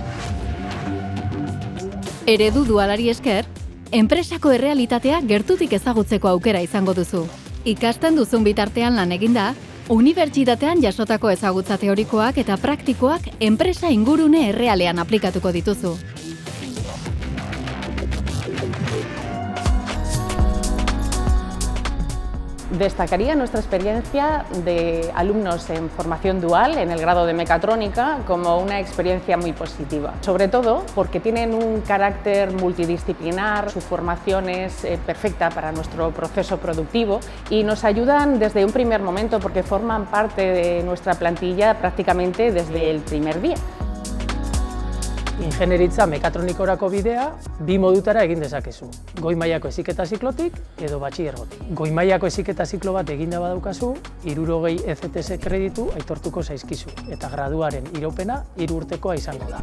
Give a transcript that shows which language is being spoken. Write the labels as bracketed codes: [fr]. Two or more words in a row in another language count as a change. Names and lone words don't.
[eu] Eredu dualari esker, enpresako errealitatea gertutik ezagutzeko aukera izango duzu. Ikasten duzun bitartean lan eginda, unibertsitatean jasotako ezagutza teorikoak eta praktikoak enpresa ingurune errealean aplikatuko dituzu. [es] Destacaría nuestra experiencia de alumnos en formación dual en el grado de mecatrónica como una experiencia muy positiva. Sobre todo porque tienen un carácter multidisciplinar, su formación es perfecta para nuestro proceso productivo y nos ayudan desde un primer momento porque forman parte de nuestra plantilla prácticamente desde el primer día. [eu] Ingenieritza mekatronikorako bidea bi modutara egin dezakezu. Goi mailako heziketa ziklotik edo batxilergotik. Goi mailako heziketa ziklo bat eginda badaukazu, 60 ECTS kreditu aitortuko zaizkizu eta graduaren iraupena 3 urtekoa izango da.